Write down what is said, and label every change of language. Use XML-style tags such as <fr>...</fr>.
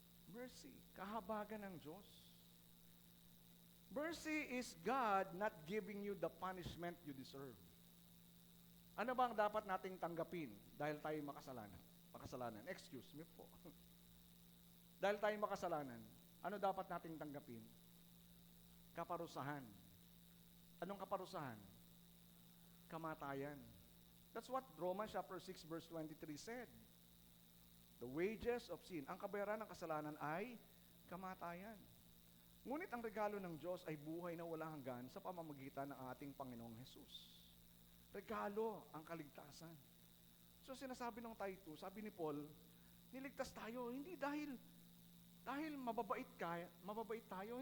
<tl>Mercy, kahabagan ng Diyos.</tl> <en>Mercy is God not giving you the punishment you deserve.</en> <tl>Ano bang dapat nating tanggapin dahil tayo makasalanan?</tl> <en>Excuse me</en> <tl>po. Dahil tayo makasalanan, ano dapat nating tanggapin? Kaparusahan. Anong kaparusahan? Kamatayan.</tl> <en>That's what Romans chapter 6 verse 23 said. The wages of sin,</en> <tl>ang kabayaran ng kasalanan ay kamatayan. Ngunit ang regalo ng Diyos ay buhay na walang hanggan sa pamamagitan ng ating Panginoong Hesus. Regalo ang kaligtasan. So sinasabi ng Titus, sabi ni Paul, niligtas tayo, hindi dahil mababait tayo.</tl>